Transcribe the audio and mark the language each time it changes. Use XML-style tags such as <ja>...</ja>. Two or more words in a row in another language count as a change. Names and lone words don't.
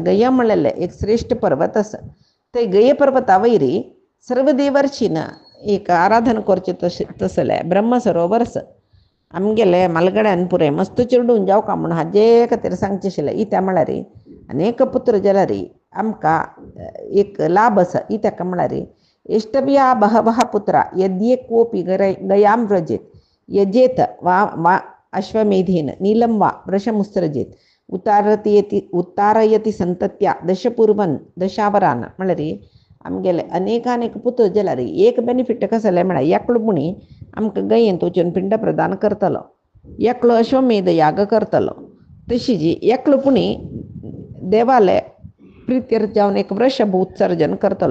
<kok>गया म्हणलेले एक श्रेष्ठ पर्वत आसा. थंय गया पर्वता वयरी सर्व देवर्षीन एक आराधन करचें तसले ब्रह्मसरोवर आसा. आमगेले मालगड्यान पुरे मस्त चिरडून जावका म्हूण हाजे खातीर सांगचें आशिल्लें. इत्या म्हळ्यार अनेक पुत्र जाल्यार आमकां एक लाभ आसा. इत्याक म्हळ्यार</kok> <sa>इष्टव्या बहवः पुत्रा यद्ये कोपी गयां व्रजेत यजेत वा अश्वमेधेन नीलं वा वृषमुत्सृजेत उत्तारयति संतत्या दशपूर्वन दशावरान.</sa> <kok>म्हळ्यार आमगेले अनेकानेक पुत्र जाल्यार एक बेनिफीट कसं जालें म्हळ्यार एकलो मुणी आमकां गयेंत वचून पिंड प्रदान करतलो, एकलो अश्वमेध याग करतलो. तशीच एकलो पुणी देवालय प्रित्यर्थ जावन एक वृषभ उत्सर्जन करतलो.</kok>